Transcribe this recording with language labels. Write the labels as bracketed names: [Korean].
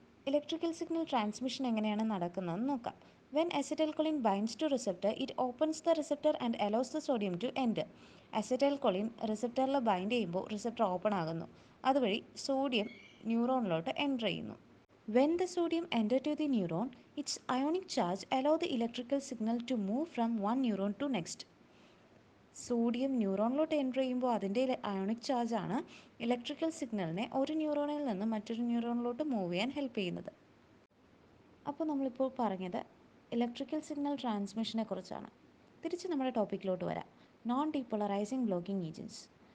[Malayalam] Electrical signal transmission എങ്ങനെയാണ് നടക്കുന്നതെന്ന് നോക്കാം. [English] When acetylcholine binds to receptor it opens the receptor and allows the sodium to enter. [Malayalam] അസറ്റൈൽകൊളിൻ റിസപ്റ്ററിൽ bind ചെയ്യുമ്പോൾ receptor open ആകുന്നു. അതുവഴി sodium ന്യൂറോണിലോട്ട് enter ചെയ്യുന്നു. [English] When the sodium enter to the neuron, its ionic charge allow the electrical signal to move from one neuron to next. [Malayalam] Sodium ന്യൂറോണിലോട്ട് enter ചെയ്യുമ്പോൾ അതിൻ്റെ ionic ചാർജാണ് electrical സിഗ്നലിനെ ഒരു ന്യൂറോണിൽ നിന്ന് മറ്റൊരു ന്യൂറോണിലോട്ട് മൂവ് ചെയ്യാൻ ഹെൽപ്പ് ചെയ്യുന്നത്. അപ്പോൾ നമ്മളിപ്പോൾ പറഞ്ഞത് ഇലക്ട്രിക്കൽ സിഗ്നൽ ട്രാൻസ്മിഷനെ കുറിച്ചാണ്. തിരിച്ച് നമ്മുടെ ടോപ്പിക്കിലോട്ട് വരാം. Non ഡീപോളറൈസിങ് blocking agents.